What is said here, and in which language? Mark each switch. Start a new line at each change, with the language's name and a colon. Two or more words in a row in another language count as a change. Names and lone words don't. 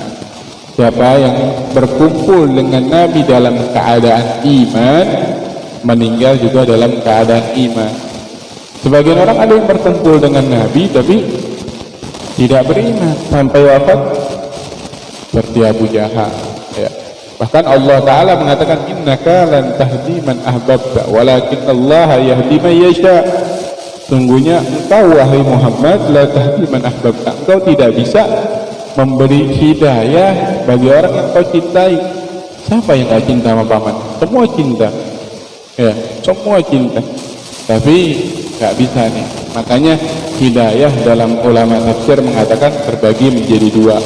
Indonesian: Siapa yang berkumpul dengan Nabi dalam keadaan iman, meninggal juga dalam keadaan iman. Sebagian orang ada yang berkumpul dengan Nabi tapi tidak beriman sampai wafat, seperti Abu Jahal. Ya. Bahkan Allah Ta'ala mengatakan,
Arabic: إنك لن تهدي من أحببت ولكن الله يهدي من يشاء.
Indonesian: Sungguhnya engkau wahai Muhammad
Arabic: لا تهدي من أحببت,
Indonesian: engkau tidak bisa memberi hidayah bagi orang yang kau cintai. Siapa yang gak cinta sama paman? Semua cinta, ya, semua cinta. Tapi gak bisa nih. Makanya hidayah dalam ulama tafsir mengatakan terbagi menjadi dua.